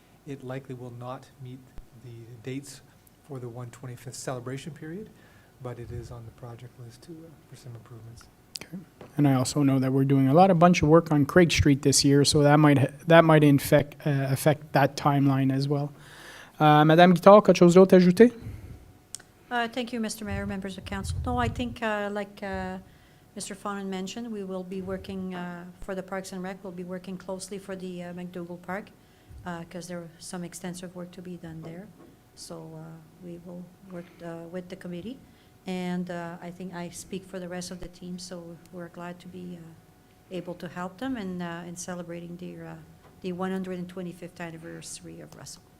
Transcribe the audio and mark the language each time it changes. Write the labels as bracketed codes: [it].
[en] It likely will not meet the dates for the 125th celebration period, but it is on the project list for some improvements. And I also know that we're doing a bunch of work on Craig Street this year, so that might affect that timeline as well. [fr] Madame Guittard, quelque chose d'autre à ajouter? [en] Thank you, Mr. Mayor, members of council. No, I think like Mr. Fonin mentioned, we will be working for the Parks and Rec. We'll be working closely for the McDougall Park because there are some extensive work to be done there. So we will work with the committee. And I think I speak for the rest of the team, so we're glad to be able to help them in celebrating the 125th anniversary of Russell.